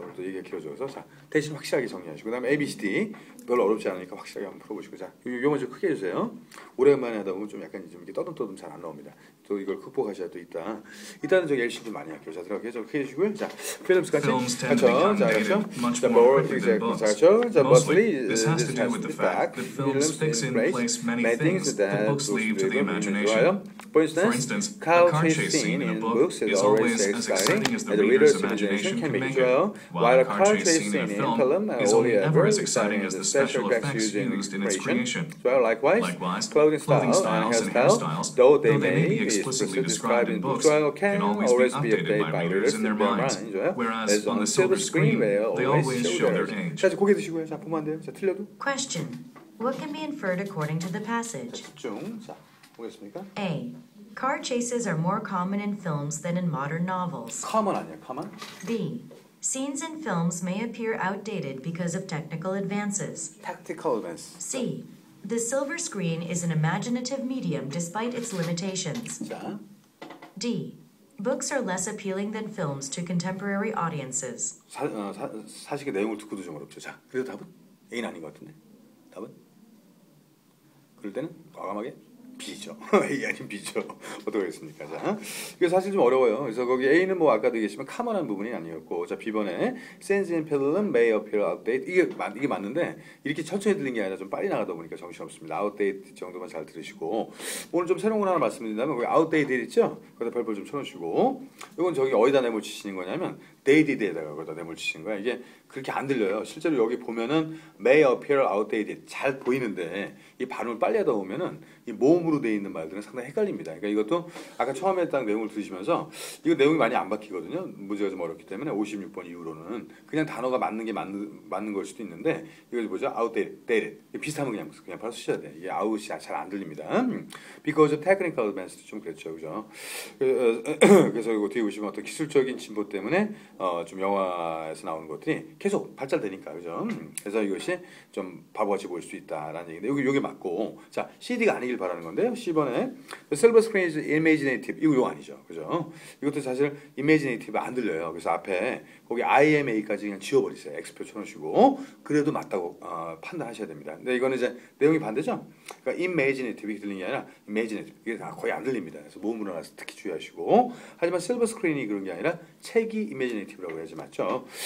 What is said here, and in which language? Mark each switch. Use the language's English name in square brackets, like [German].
[Korean] 오늘 또 얘기가 길어져서 자, 대신 확실하게 정리하시고 그다음에 ABCD 별로 어렵지 않으니까 확실하게 한번 풀어보시고 자, 요 먼저 크게 해주세요. 오랜만에 하다 보면 좀 약간 좀 이렇게 떠듬떠듬 잘 안 나옵니다. 또 이걸 극복하셔야 또 있다. 일단은 저 열심히 좀 많이 할게요. 자, 들어가게 크게 해주시고요. 자, 필름스 같이 그렇죠. 자, 그렇죠. 자, [English] more exactly. [Korean] 자, 그렇죠. [English] 자, mostly this has to do with the fact that films fix in place many things that books leave to the imagination. For instance, a car chase scene in books is always as exciting as the reader's imagination can make it, while a car chase scene in film is only ever as exciting as the special effects used in its creation. Well, likewise, clothing styles and hairstyles, though they may be explicitly described in books, can always be updated by readers in their minds, whereas on the silver screen they always show their age. [Korean] 자, 고개 드시고요. 자, 보면 안 돼요. 자, 틀려도. [English] Question. What can be inferred according to the passage? [Korean] 집중. 자, 보겠습니까? [English] A. Car chases are more common in films than in modern novels. [Korean] common 아니야, common? [English] B. Scenes in films may appear outdated because of technical advances. tactical advance. C. The silver screen is an imaginative medium despite its limitations. [Korean] 자, [English] D. Books are less appealing than films to contemporary audiences. [Korean] 사실의 내용을 듣고도 좀 어렵죠. 자, 그래서 답은 A는 아닌 것 같은데. 답은? 그럴 때는 과감하게 B죠. A 아닌 B죠. 어떻게 하겠습니까? 자, 이게 사실 좀 어려워요. 그래서 거기 A는 뭐 아까도 얘기했지만 카먼한 부분이 아니었고, 자 B번에 [English] Scenes in film may appear outdated [Korean] 이게 맞는데 이렇게 천천히 들린 게 아니라 좀 빨리 나가다 보니까 정신없습니다. outdated 정도만 잘 들으시고 오늘 좀 새로운 거 하나 말씀드린다면 거기 outdated 있죠? 거기다 별표 좀 쳐놓으시고 이건 저기 어디다 내몰 치시는 거냐면 dated에다가 거기다 내몰 치시는 거야. 이게 그렇게 안 들려요. 실제로 여기 보면은 [English] may appear outdated [Korean] 잘 보이는데 이 발음을 빨리 하다 보면은 이 모음으로 되어 있는 말들은 상당히 헷갈립니다. 그러니까 이것도 아까 처음에 딱 내용을 들으시면서 이거 내용이 많이 안 바뀌거든요. 문제가 좀 어렵기 때문에 56번 이후로는 그냥 단어가 맞는 게 맞는 걸 수도 있는데 이거 뭐죠? [English] outdated. [Korean] 비슷하면 그냥 바로 쓰셔야 돼. 이게 out이 잘 안 들립니다. [English] because of technical advance [Korean] 좀 그렇죠, 그죠? 그래서 이거 뒤에 보시면 어떤 기술적인 진보 때문에 좀 영화에서 나오는 것들이 계속 발달되니까, 그죠? 그래서 이것이 좀 바보같이 보일 수 있다라는 얘기인데 여기 맞고 자 CD가 아니길 바라는 건데요. C번에 [English] Silver Screen is imaginative [Korean] 이거 아니죠, 그죠? 이것도 사실 imaginative 안 들려요. 그래서 앞에 거기 IMA까지 그냥 지워버리세요. X표 쳐놓으시고 그래도 맞다고 판단하셔야 됩니다. 근데 이거는 이제 내용이 반대죠. 그러니까 imaginative 이렇게 들리는 게 아니라 imaginative 이게 거의 안 들립니다. 그래서 모음으로 나서 특히 주의하시고 하지만 Silver Screen이 그런 게 아니라 책이 imaginative라고 해야지 맞죠.